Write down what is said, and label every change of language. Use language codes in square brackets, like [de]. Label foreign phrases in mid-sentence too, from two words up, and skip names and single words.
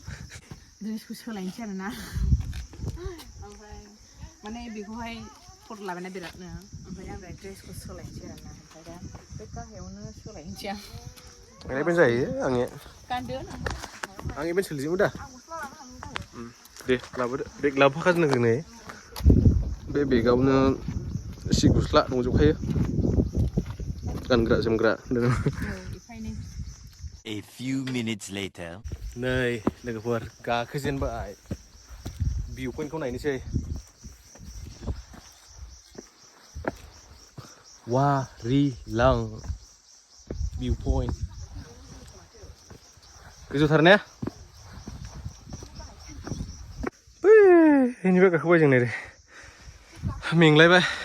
[brx] जिनिसखौ सोलायनोसै आरोना ओमफ्राय माने बेखौहाय फट' लाबायना बिरादनो ओमफ्राय आं ड्रेसखौ सोलायनोसै आरोना ओमफ्राय दा बे गाहायावनो सोलायनोसै आं आंनिया जायो आंनिया गानदो आंनि बेन सोलिजोबो दा दे लाबोदो बेग लाबोफाखाजों जोंनो बे बेगावनो सि गस्ला दंजोबखायो गानग्रा जोमग्रा [en] A few minutes later. [brx] नै लोगोफोर गाखोजेनबाय भिउ पइन्टखौ नायनोसै वारिलां भिउ पइन्ट गोजौथार ने बेनिफ्राय गाखोबाय जों नै मेंलायबाय